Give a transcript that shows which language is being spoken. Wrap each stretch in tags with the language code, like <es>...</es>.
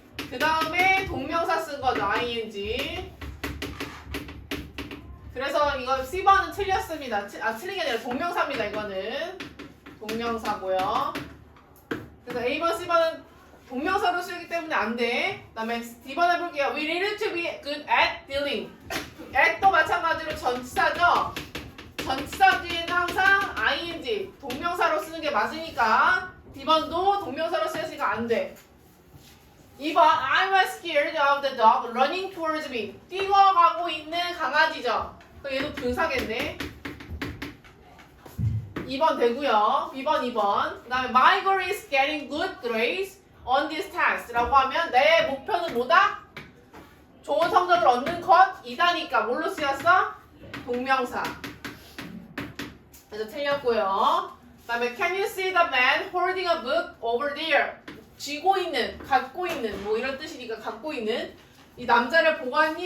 <ko>그 다음에 동명사 쓴 거죠. ing. 그래서 이거 C번은 틀렸습니다. 틀린 게 아니라 동명사입니다. 이거는 동명사고요. 그래서 A번, C번은 동명사로 쓰기 때문에 안 돼. 그 다음에 D번 해볼게요.</ko> <en>We need to be good at dealing.</en> <ko>at도 마찬가지로 전치사죠. 전치사 뒤에는 항상 ing, 동명사로 쓰는 게 맞으니까 D번도 동명사로 쓰였으니까 안 돼. 2번</ko> <en>I was scared of the dog running towards me.</en> <ko>뛰어가고 있는 강아지죠. 그럼 얘도 분사겠네. 2번 되고요. B번 2번. 그 다음에</ko> <en>my goal is getting good grades on this test</en> <ko>라고 하면 내 목표는 뭐다? 좋은 성적을 얻는 것이다니까 뭘로 쓰였어? 동명사. 그래서 틀렸고요. 그 다음에</ko> <en>can you see the man holding a book over there?</en> <ko>쥐고 있는, 갖고 있는 뭐 이런 뜻이니까 갖고 있는 이 남자를 보았니?</ko>